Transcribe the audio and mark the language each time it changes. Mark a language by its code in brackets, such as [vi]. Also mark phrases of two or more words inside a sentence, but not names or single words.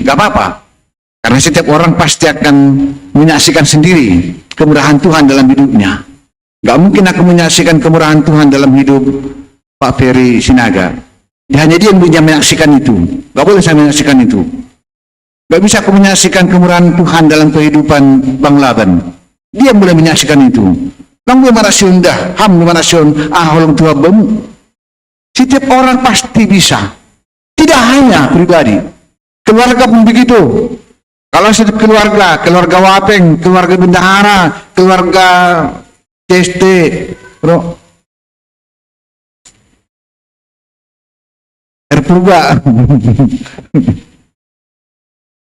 [id] Gak apa-apa, karena setiap orang pasti akan menyaksikan sendiri kemurahan Tuhan dalam hidupnya. Gak mungkin aku menyaksikan kemurahan Tuhan dalam hidup Pak Ferry Sinaga. Hanya dia yang bisa menyaksikan itu. Gak boleh saya menyaksikan itu. Gak bisa aku menyaksikan kemurahan Tuhan dalam kehidupan Bang Laban. Dia boleh menyaksikan itu. [bts] Lang memarasion dah, ham memarasion aholong tua bemu. [id] Setiap orang pasti bisa. Tidak hanya pribadi. Keluarga pun begitu. Kalau setiap keluarga Wapeng, keluarga bendahara, keluarga CST, Purba.